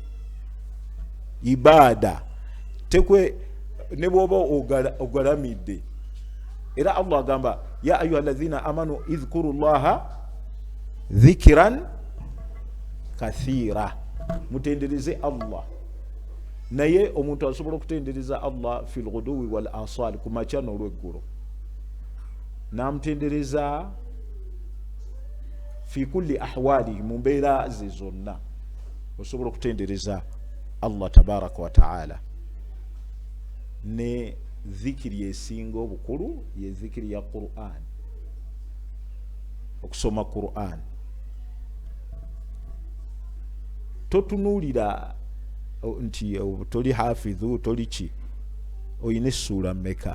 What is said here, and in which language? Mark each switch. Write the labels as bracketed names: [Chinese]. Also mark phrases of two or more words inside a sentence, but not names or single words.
[Ganda] Ibaada tekwe ne bwoba ogalamidde, era Allah agamba [Arabic] يا أيها الذين آمنوا اذكروا الله ذكرا كثيرا, [Ganda] mutendereze Allah. Naye omuntu asobola okutendereza Allah [Arabic] في الغدو والآصال, [Ganda] kumakya n'olweggulo, namutendereza [Arabic] في كل الأحوال, [Ganda] mu mbeera ze zonna osobola okutendereza Allah [Arabic] تبارك وتعالى. [Ganda] Ne dhikiri esinga obukulu ye dhikiri ya Qur'an, okusoma Qur'an. Totunuulira nti toli hafidhu, toli ki, oyina essuula mmeka?